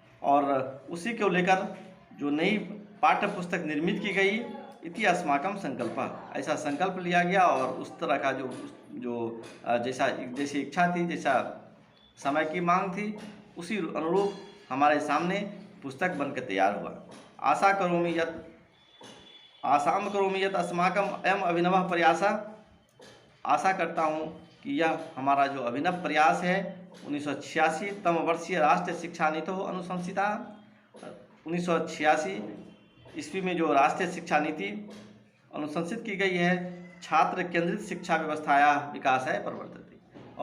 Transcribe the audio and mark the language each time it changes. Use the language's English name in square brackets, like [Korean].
[Hindi] और उसी को लेकर जो नई पाठ्य पुस्तक निर्मित की गई, [Sanskrit] इति अस्माकं संकल्प, [Hindi] ऐसा संकल्प लिया गया और उस तरह का जो जैसी इच्छा थी, जैसा समय की मांग थी, उसी अनुरूप हमारे सामने पुस्तक बनकर तैयार हुआ। [Sanskrit] आसां करोमि यत् अस्माकं अयम् अभिनवः प्रयासः। [Hindi] आशा करता हूँ कि यह हमारा जो अभिनव प्रयास है [Sanskrit] 1986 तम वर्षीय राष्ट्रीय शिक्षा नीति अनुशंसिता। [Hindi] 1986 ईस्वी में जो राष्ट्रीय शिक्षा नीति अनुशंसित की गई है, [Sanskrit] छात्र केंद्रित शिक्षा व्यवस्थाया विकासाय प्रवर्तते।